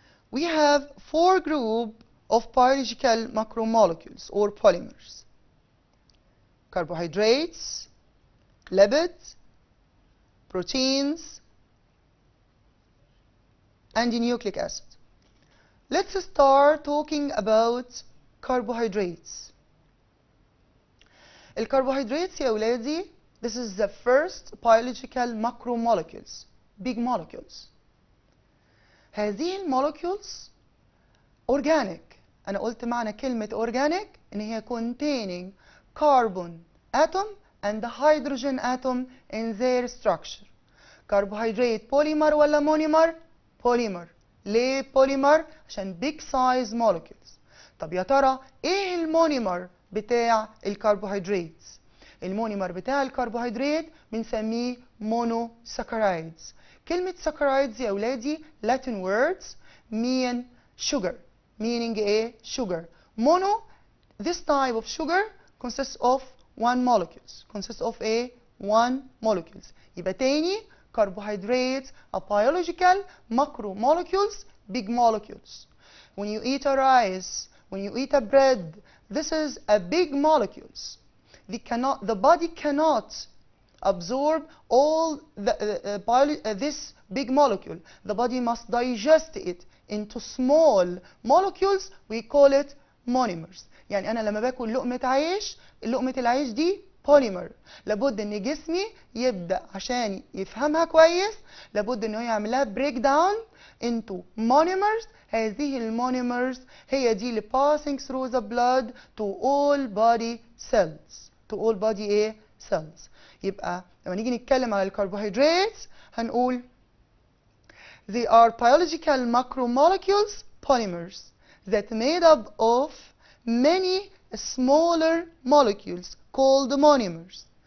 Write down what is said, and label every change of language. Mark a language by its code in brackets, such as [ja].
[en] We have 4 groups of biological macromolecules or polymers: carbohydrates, lipids, proteins, and nucleic acid. Let's start talking about carbohydrates. [ar] الكربوهيدرات يا ولادي, [en] this is the first biological macromolecules, big molecules. [ar] هذه المولكيولز organic. أنا قلت معنى كلمة [en] organic إن هي containing carbon atom and hydrogen atom in their structure. [ar] carbohydrate polymer ولا monomer؟ polymer. ليه polymer؟ عشان big size molecules. طب يا ترى إيه المونيمر بتاع الكربوهيدرات؟ المونيمر بتاع الكربوهيدرات بنسميه monosaccharides. كلمة saccharides يا أولادي [en] Latin words mean sugar. meaning [ar] إيه؟ [en] sugar. mono, this type of sugar consists of one molecules. consists of a one molecules. [ar] يبقى تاني [en] carbohydrates are biological macromolecules, big molecules. When you eat a rice, when you eat a bread, this is a big molecules. The body cannot absorb all this big molecule. The body must digest it into small molecules. We call it monomers. [ar] يعني أنا لما باكل لقمة عيش, لقمة العيش دي polymer. لابد إن جسمي يبدأ عشان يفهمها كويس, لابد إنه يعملها [en] break down into monomers. [ar] هذه المونيمرز هي دي اللي [en] passing through the blood to all body cells. to all body ايه؟ cells. [ar] يبقى لما نيجي نتكلم على الكربوهيدرات هنقول [en] they are biological macromolecules, polymers that made up of many smaller molecules called monomers.